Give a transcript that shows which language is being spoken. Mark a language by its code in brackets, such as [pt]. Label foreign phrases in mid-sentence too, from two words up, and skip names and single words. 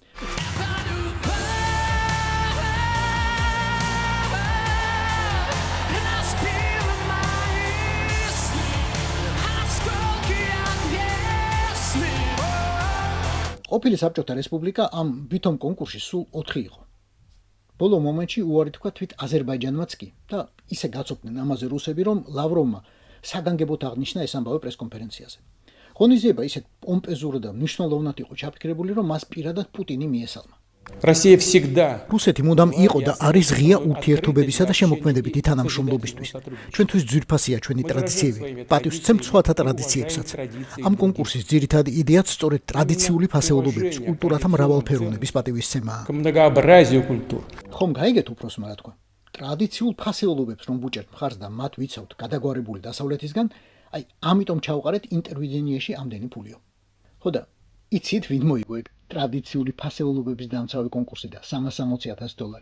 [ka] ყოფილი საბჭოთა რესპუბლიკა ამ ვითომ კონკურსში სულ 4 იყო. ბოლო მომენტში უარი თქვა თვით აზერბაიჯანმაც კი და ისე გაწოფდნენ ამაზე რუსები, რომ ლავროვმა საგანგებოდ აღნიშნა ეს ამბავი პრესკონფერენციაზე. ღონისძიება ისეთ პომპეზურად და მნიშვნელოვნად იყო ჩაფიქრებული, რომ მას პირადად პუტინი მიესალმა. [ru] Россия всегда [ka] რუსეთი მუდამ იყო და არის ღია ურთიერთობებისა და შემოქმედებითი თანამშრომლობისთვის. ჩვენთვის ძვირფასია ჩვენი ტრადიციები, პატივსცემთ სხვათა ტრადიციებსაც. ამ კონკურსის ძირითადი იდეაც სწორედ ტრადიციული ფასეულობების, კულტურათა მრავალფეროვნების პატივისცემაა. [ru] к многообразию культур. [ka] ხომ გაიგეთ უფროსმა რა თქვა? ტრადიციულ ფასეულობებს რომ ბუჭერთ მხარს და მათ ვიცავთ გადაგვარებული დასავლეთისგან, აი ამიტომ ჩავყარეთ ინტერვიდენიაში ამდენი ფულიო. ხო და იცით ვინ მოიგო ეგ ტრადიციული ფასეულობების დამცავი კონკურსი და $360,000.